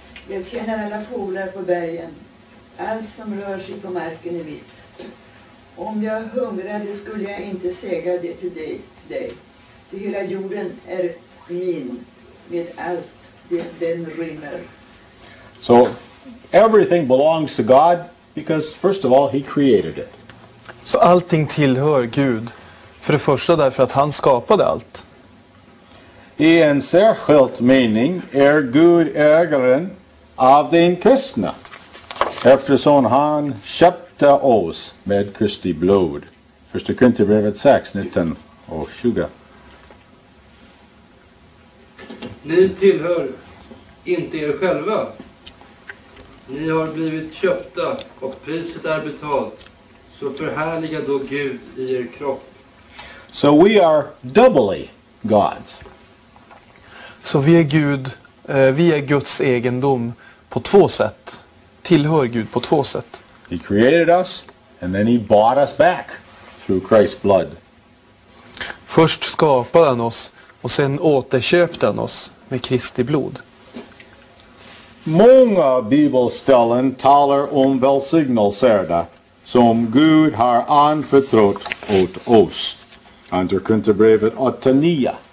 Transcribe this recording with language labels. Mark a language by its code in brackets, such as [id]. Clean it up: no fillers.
[sv] Jag känner alla fåglar på bergen. Allt som rör sig på marken är mitt. Om jag hungrade skulle jag inte säga det till dig. Ty hela jorden är min med allt den rymmer. [en] So everything belongs to God because first of all he created it. [sv] Så allting tillhör Gud. För det första därför att han skapade allt. I en särskild mening är Gud ägaren av den kristna eftersom han köpte oss med Kristi blod. Första Korinthierbrevet 6, 19 och 20. Ni tillhör inte er själva, Ni har blivit köpta och priset är betalt. Så förhärliga då Gud i er kropp. [en] So we are doubly God's. [sv] Så vi är Guds egendom på två sätt. Tillhör Gud på två sätt. [en] He created us and then he bought us back through Christ's blood. [sv] Först skapade han oss och sen återköpte han oss med Kristi blod. Många bibelställen talar välsignelserna som Gud har anförtrott åt oss. Andra Korinthierbrevet 8:9.